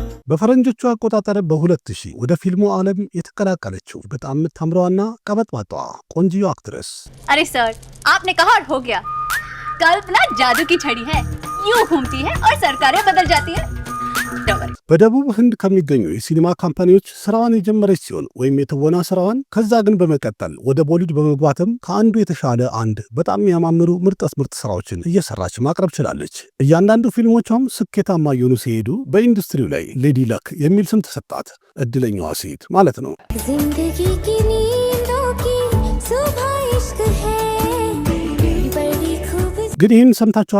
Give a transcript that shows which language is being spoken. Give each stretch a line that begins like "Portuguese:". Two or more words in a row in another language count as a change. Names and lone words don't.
Amharic: በፈረንጆቹ አቆጣጠር በ2000 ወደ ፊልሙ ዓለም የተቀላቀለችው በጣም የምታምረዋና ቀበጥባጣዋ ቆንጂዮ አክትረስ
Hindi: अरे सर आपने कहा और हो गया कल्पना जादू की छड़ी है यूं घूमती है और सरकारें बदल जाती है
Amharic: በደቡብ ህንድ ከሚገኙ የሲኒማ ካምፓኒዎች ስራዋን የጀመረች ሲሆን ወይም የተወና ስራዋን ከዛ ግን በመቀጠል ወደ ቦሊውድ በመግባትም ከአንዱ የተሻለ አንድ በጣም የሚያማምሩ ምርጥ ስራዎችን እየሰራች ማቅረብ ችላለች። እያንዳንዱ ፊልሞቿም ስኬታማ እየሆኑ ሲሄዱ በኢንዱስትሪው ላይ ሌዲ ለክ የሚል ስም ተሰጣት። እድለኛዋ ሴት ማለት ነው። ግን ይህን ሰምታችኋል?